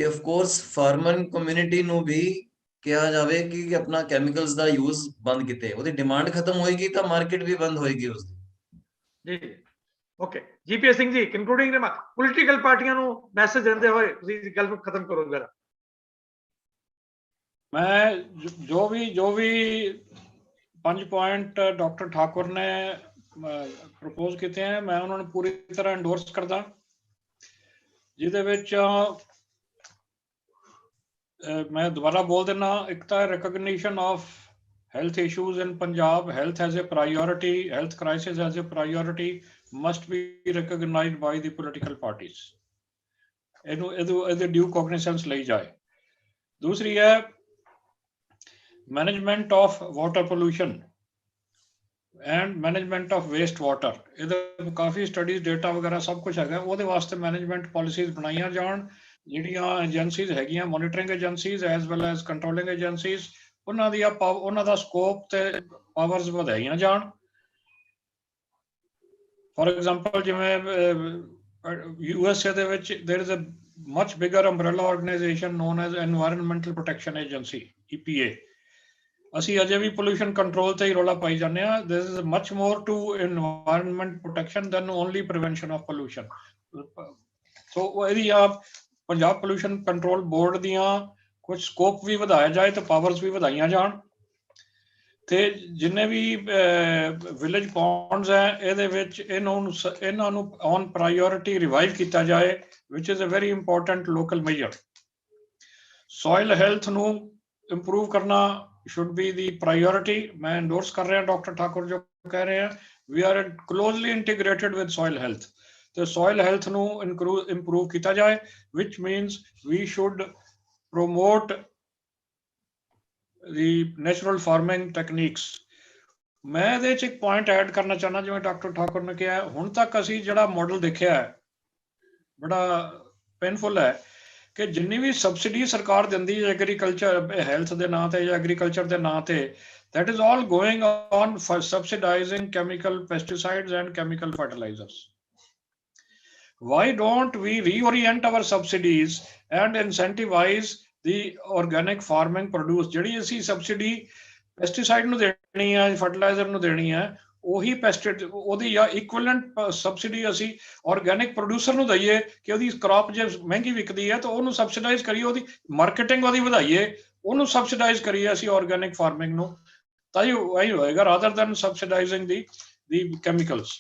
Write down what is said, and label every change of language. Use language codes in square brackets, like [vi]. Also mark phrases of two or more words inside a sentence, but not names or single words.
[pa] ਤੇ [en] of course [pa] ਫਾਰਮਰ ਕਮਿਊਨਿਟੀ ਨੂੰ ਵੀ ਕਿਹਾ ਜਾਵੇ ਕਿ ਆਪਣਾ ਕੈਮੀਕਲਸ ਦਾ ਯੂਜ਼ ਬੰਦ ਕੀਤੇ, ਉਹਦੀ ਡਿਮਾਂਡ ਖਤਮ ਹੋਏਗੀ ਤਾਂ ਮਾਰਕੀਟ ਵੀ ਬੰਦ ਹੋਏਗੀ ਉਸਦੀ। ਜੀ ਓਕੇ ਜੀਪੀਐਸ ਸਿੰਘ ਜੀ [en] concluding remark political [pa] ਪਾਰਟੀਆਂ ਨੂੰ ਮੈਸੇਜ ਦਿੰਦੇ ਹੋਏ ਤੁਸੀਂ ਇਸ ਗੱਲ ਨੂੰ ਖਤਮ ਕਰੋ ਜਰਾ। ਮੈਂ ਜੋ ਭੀ 5 ਪੁਆਇੰਟ ਡਾਕਟਰ ਠਾਕੁਰ ਨੇ ਪ੍ਰਪੋਜ਼ ਕੀਏ ਹੈਂ ਮੈਂ ਉਨ੍ਹਾਂ ਨੇ ਪੂਰੀ ਤਰ੍ਹਾਂ ਐਂਡੋਰਸ ਕਰਦਾ, ਜਿਹਦੇ ਵਿਚ ਮੈਂ ਦੋਬਾਰਾ ਬੋਲ ਦੇਣਾ, ਏਕ ਤੋ [en] recognition of health issues in Punjab, health as a priority, health crisis as a priority must be recognized by the political parties, [pa] ਇਹਦੇ due cognizance ਲਈ ਜਾਏ। ਦੂਸਰੀ ਹੈ [en] management of water pollution and management of waste water, [pa] ਇਹਦੇ ਕਾਫੀ [en] studies data [pa] ਵਗੈਰਾ ਸਭ ਕੁਝ ਹੈਗਾ, ਉਹਦੇ ਵਾਸਤੇ [en] management policies [pa] ਬਣਾਈਆਂ ਜਾਣ, ਜਿਹੜੀਆਂ ਏਜੰਸੀਜ਼ ਹੈਗੀਆਂ [en] monitoring agencies as well as controlling agencies, [pa] ਉਹਨਾਂ ਦਾ ਸਕੋਪ ਤੇ ਪਾਵਰਸ ਵਧਾਈਆਂ ਜਾਣ। [en] for example [pa] ਜਿਵੇਂ USA ਦੇ ਵਿੱਚ [en] there is a much bigger umbrella organization known as Environmental Protection Agency EPA, [pa] ਅਸੀਂ ਅਜੇ ਵੀ [en] pollution control [pa] ਤੇ ਹੀ ਰੌਲਾ ਪਾਈ ਜਾਂਦੇ ਆ। [en] This is much more to environment protection than only prevention of pollution. [pa] ਸੋ ਇਹਦੀ ਪੰਜਾਬ ਪੋਲੂਸ਼ਨ ਕੰਟਰੋਲ ਬੋਰਡ ਦੀਆਂ ਕੁਝ ਸਕੋਪ ਵੀ ਵਧਾਇਆ ਜਾਏ ਤੇ ਪਾਵਰਸ ਵੀ ਵਧਾਈਆਂ ਜਾਣ, ਤੇ ਜਿੰਨੇ ਵੀ [en] village ponds [pa] ਹੈ ਇਹਦੇ ਵਿੱਚ ਇਹਨਾਂ ਨੂੰ [en] on priority revive [pa] ਕੀਤਾ ਜਾਏ, [en] which is a very important local measure. soil health [pa] ਨੂੰ ਇੰਪਰੂਵ ਕਰਨਾ [en] should be the priority। [hi] मैं endorse कर रहा डॉक्टर ठाकुर जो कह रहे हैं, [en] we are closely integrated with soil health, तो soil health [pa] ਨੂੰ improve ਕੀਤਾ ਜਾਏ, [en] which means we should promote the natural farming techniques। [pa] मैं ਇਹਦੇ ਚ ਇੱਕ ਪੁਆਇੰਟ ਐਡ ਕਰਨਾ ਚਾਹਨਾ, ਜਿਵੇਂ ਡਾਕਟਰ ਠਾਕੁਰ ਨੇ ਕਿਹਾ ਹੁਣ ਤੱਕ ਅਸੀਂ ਜਿਹੜਾ ਮਾਡਲ ਦੇਖਿਆ ਹੈ ਬੜਾ ਪੇਨਫੁਲ ਹੈ ਕਿ ਜਿੰਨੀ ਵੀ ਸਬਸਿਡੀ ਸਰਕਾਰ ਦਿੰਦੀ ਹੈ [en] agriculture health [pa] ਦੇ ਨਾਂ ਤੇ ਜਾਂ ਐਗਰੀਕਲਚਰ ਦੇ ਨਾਂ ਤੇ, [en] that is all going on for subsidizing chemical pesticides and chemical fertilizers। Why don't we reorient our subsidies and incentivize the organic farming produce? [pa] ਜਿਹੜੀ ਅਸੀਂ ਸਬਸਿਡੀ ਪੈਸਟੀਸਾਈਡ ਨੂੰ ਦੇਣੀ ਹੈ, ਫਰਟੀਲਾਈਜ਼ਰ ਨੂੰ ਦੇਣੀ ਹੈ, ਉਹੀ ਉਹਦੀ ਜਾਂ [en] equivalent subsidy [pa] ਅਸੀਂ [en] organic producer [pa] ਨੂੰ ਦਈਏ ਕਿ ਉਹਦੀ ਕ੍ਰੌਪ ਜੇ ਮਹਿੰਗੀ ਵਿਕਦੀ ਹੈ ਤਾਂ ਉਹਨੂੰ ਸਬਸਿਡਾਈਜ਼ ਕਰੀਏ, ਉਹਦੀ ਮਾਰਕੀਟਿੰਗ ਉਹਦੀ ਵਧਾਈਏ, ਉਹਨੂੰ ਸਬਸਿਡਾਈਜ਼ ਕਰੀਏ ਅਸੀਂ [en] organic farming [pa] ਨੂੰ, ਤਾਂ ਇਹੀ ਹੋਏਗਾ [en] rather than subsidizing the chemicals.